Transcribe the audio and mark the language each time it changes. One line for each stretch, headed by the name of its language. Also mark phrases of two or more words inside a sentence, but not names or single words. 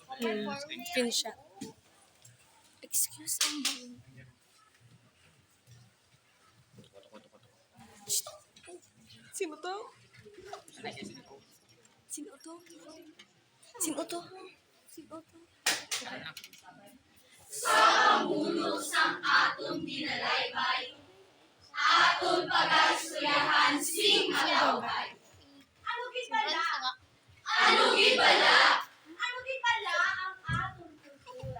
English: Screenshot. Excuse me.
Filipino: Sino to? Sino to? Sino to? Sino to?
Hiligaynon: Bulog sang aton dinalaybay, aton pagasuyahan sing malaway. Ano gid bala? Ano gid bala? Ano gid bala ang aton kultura?